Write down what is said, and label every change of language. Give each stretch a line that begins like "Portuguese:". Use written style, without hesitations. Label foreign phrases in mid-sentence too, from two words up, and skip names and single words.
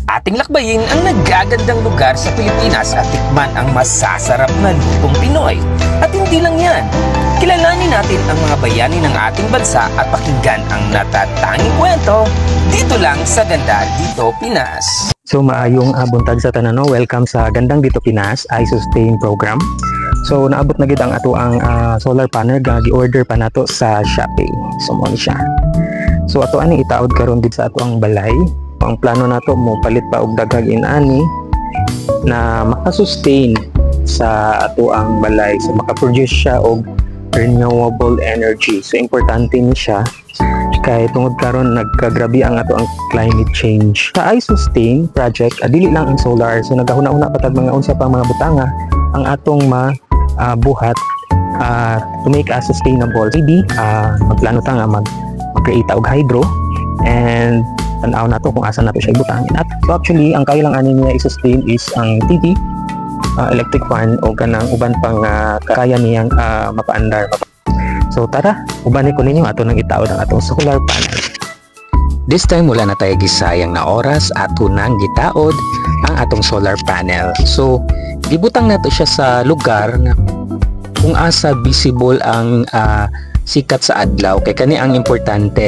Filipino: Ating lakbayin ang nagagandang lugar sa Pilipinas at tikman ang masasarap na lutong Pinoy. At hindi lang yan, kilalanin natin ang mga bayani ng ating bansa at pakinggan ang natatanging kwento dito lang sa Ganda Dito Pinas.
Cebuano: So maayong buntag sa tanan, no? Welcome sa Gandang Dito Pinas I-Sustain program. So naabot na gid ang ato ang solar panel nga gi-order pa nato sa Shopee. So mo ni siya. So ato ani itaod karon dito sa ato ang balay. Ang plano nato mo palit pa og daghang inani na maka-sustain sa ato ang balay, so maka-produce siya og
English: renewable energy.
Cebuano: So importante ni siya kay tungod karon nagkagrabe ang ato ang
English: climate change.
Cebuano: Sa I-Sustain project, dili lang ang solar, so nagahuna-una patag mga unsa pa mga butanga ang atong buhat
English: to make a sustainable.
Cebuano: Maybe magplano ta nga mag-create og hydro and tanaw na to kung asa na to siya ibutangin. At so actually ang kailang ani niya i-sustain is ang TV, electric fan o kanang uban pang
Filipino: kaya niyang mapaandar.
Cebuano: So tara, ubanin ko ninyo ato nang itaod ang atong solar panel.
English: This time
Filipino: wala na tayo
Cebuano: gisayang na oras, ato nang gitaod ang atong solar panel. So gibutang nato siya sa lugar na kung asa visible ang sikat sa adlaw, kay kani ang importante.